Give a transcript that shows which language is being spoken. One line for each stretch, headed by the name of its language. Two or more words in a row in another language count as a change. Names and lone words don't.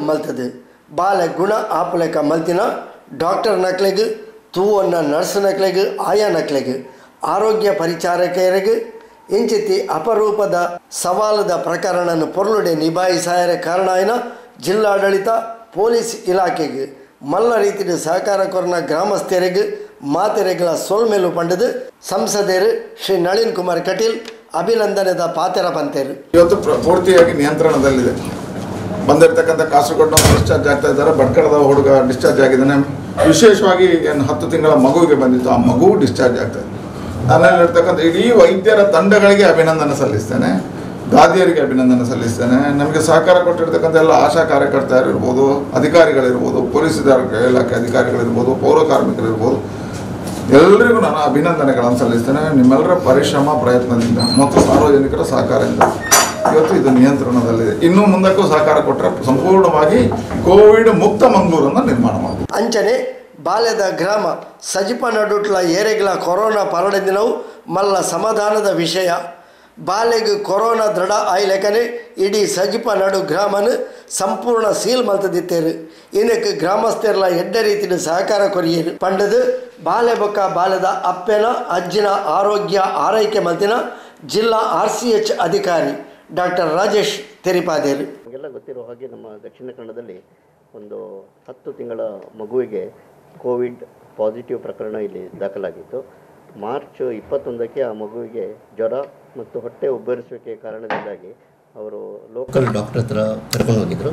Tulu: ಮಲ್ತದೆ ಬಾಲೆ ಗುಣ ಆಪುಲೆಕ ಮಲ್ತಿನ ಡಾಕ್ಟರ್ ನಕ್ಲೆಗ್ ತೂವನ್ನ ನರ್ಸ್ ನಕ್ಲೆಗ್ ಆಯಾ ನಕ್ಲೆಗ್ ಆರೋಗ್ಯ ಪರಿಚಾರಕರಿಗೆ ಇಂಚಿತಿ ಅಪರೂಪದ ಸವಾಲದ ಪ್ರಕರಣವನ್ನು ಪೊರ್ಲುಡೆ ನಿಭಾಯಿಸಾಯರ ಕಾರಣ ಆಯ್ನ ಜಿಲ್ಲಾಡಳಿತ ಪೊಲೀಸ್ ಇಲಾಖೆಗೆ ಮಲ್ಲ ರೀತಿಯ ಸಹಕಾರ ಕೊರನ ಗ್ರಾಮಸ್ಥರಿಗೆ ಮಾತೆರೆಗಳ ಸೋಲ್ಮೇಲು ಪಂಡದು ಸಂಸದರು ಶ್ರೀ ನಳಿನ್ ಕುಮಾರ್ ಕಟೀಲ್ ಅಭಿನಂದನೆದ ಪಾತೆರ ಪಂತೇರು
Kannada: ಇವತ್ತು ಪೂರ್ತಿಯಾಗಿ ನಿಯಂತ್ರಣದಲ್ಲಿದೆ. ಬಂದಿರತಕ್ಕಂಥ ಕಾಸರಗೋಡಿನ ಡಿಸ್ಚಾರ್ಜ್ ಆಗ್ತಾ ಇದ್ದಾರೆ. ಭಟ್ಕಳದ ಹುಡುಗ ಡಿಸ್ಚಾರ್ಜ್ ಆಗಿದ್ದಾನೆ. ವಿಶೇಷವಾಗಿ ಏನು 10 ತಿಂಗಳ ಮಗುವಿಗೆ ಬಂದಿತ್ತು, ಆ ಮಗು ಡಿಸ್ಚಾರ್ಜ್ ಆಗ್ತಾ ಇದೆ. ನನ್ನಲ್ಲಿರ್ತಕ್ಕಂಥ ಇಡೀ ವೈದ್ಯರ ತಂಡಗಳಿಗೆ ಅಭಿನಂದನೆ ಸಲ್ಲಿಸ್ತೇನೆ, ದಾದಿಯರಿಗೆ ಅಭಿನಂದನೆ ಸಲ್ಲಿಸ್ತೇನೆ. ನಮಗೆ ಸಹಕಾರ ಕೊಟ್ಟಿರ್ತಕ್ಕಂಥ ಎಲ್ಲ ಆಶಾ ಕಾರ್ಯಕರ್ತರಿರ್ಬೋದು, ಅಧಿಕಾರಿಗಳಿರ್ಬೋದು, ಪೊಲೀಸ್ ಇಲಾಖೆ ಅಧಿಕಾರಿಗಳಿರ್ಬೋದು, ಪೌರ ಕಾರ್ಮಿಕರಿರ್ಬೋದು, ಎಲ್ಲರಿಗೂ ನಾನು ಅಭಿನಂದನೆಗಳನ್ನು ಸಲ್ಲಿಸ್ತೇನೆ. ನಿಮ್ಮೆಲ್ಲರ ಪರಿಶ್ರಮ ಪ್ರಯತ್ನದಿಂದ ಮತ್ತು ಸಾರ್ವಜನಿಕರ ಸಹಕಾರದಿಂದ ಇವತ್ತು ಇದು ನಿಯಂತ್ರಣದಲ್ಲಿದೆ. ಇನ್ನೂ ಮುಂದಕ್ಕೂ ಸಹಕಾರ ಕೊಟ್ಟರೆ ಸಂಪೂರ್ಣವಾಗಿ ಕೋವಿಡ್ ಮುಕ್ತ ಮಂಗಳೂರನ್ನು ನಿರ್ಮಾಣ ಮಾಡಬಹುದು.
Tulu: ಅಂಚನೆ ಬಾಲ್ಯದ ಗ್ರಾಮ ಸಜಿಪ ನಡುಟ್ಲ ಏರೆಗಳ ಕೊರೋನಾ ಪರಡಿನವು ಮಲ್ಲ ಸಮಾಧಾನದ ವಿಷಯ. ಬಾಲೆಗೆ ಕೊರೋನಾ ದೃಢ ಆಯ್ಲೆಕನೆ ಇಡೀ ಸಜಿಪ ನಡು ಗ್ರಾಮನು ಸಂಪೂರ್ಣ ಸೀಲ್ ಮಲ್ತದಿತ್ತೇರು. ಇದಕ್ಕೆ ಗ್ರಾಮಸ್ಥರೆಲ್ಲ ಎಡ್ಡ ರೀತಿಯ ಸಹಕಾರ ಕೊರಿಯರು ಪಂಡದು ಬಾಲೆ ಬೊಕ್ಕ ಬಾಲ್ಯದ ಅಪ್ಪೆನ ಅಜ್ಜಿನ ಆರೋಗ್ಯ ಆರೈಕೆ ಮಲ್ತಿನ ಜಿಲ್ಲಾ RCH ಅಧಿಕಾರಿ ಡಾಕ್ಟರ್ ರಾಜೇಶ್ ತೆರಿಪಾದೇರು.
Kannada: ನಮಗೆಲ್ಲ ಗೊತ್ತಿರೋ ಹಾಗೆ ನಮ್ಮ ದಕ್ಷಿಣ ಕನ್ನಡದಲ್ಲಿ ಒಂದು 10 ತಿಂಗಳ ಮಗುವಿಗೆ
English: Covid positive
Kannada: ಪ್ರಕರಣ ಇಲ್ಲಿ ದಾಖಲಾಗಿತ್ತು. ಮಾರ್ಚ್ 21ಕ್ಕೆ ಆ ಮಗುವಿಗೆ ಜ್ವರ ಮತ್ತು ಹೊಟ್ಟೆ ಉಬ್ಬರಿಸುವಿಕೆ ಕಾರಣದಿಂದಾಗಿ ಅವರು
English: local doctor
Kannada: ಹತ್ರ ಕರ್ಕೊಂಡು ಹೋಗಿದ್ದರು.